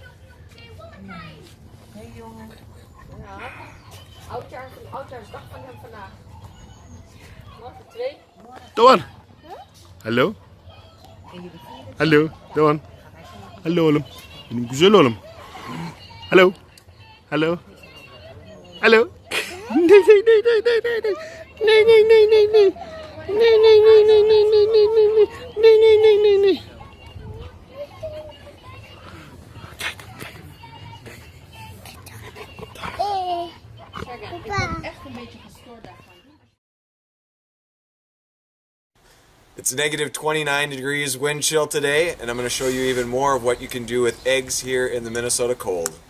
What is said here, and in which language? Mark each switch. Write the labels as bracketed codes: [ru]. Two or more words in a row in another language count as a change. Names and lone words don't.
[nl] Nee, jongen. Ja. Oudjaarsdag van hem vandaag. Morgen 2. Doan. Hallo. Hallo. Doan. [tr] Hallo oğlum. Benim güzel oğlum. [nl] Hallo. Hallo. Hallo. Nee, nee, nee, nee, nee, nee, nee. Nee, nee, nee, nee, nee. Nee, nee, nee, nee, nee, nee, nee, nee, nee. Nee, nee, nee, nee, nee. Kijk, kijk. Ik ben echt een beetje gestoord daarvan. [en] It's negative 29 degrees wind chill today, and I'm going to show you even more of what you can do with eggs here in the Minnesota cold.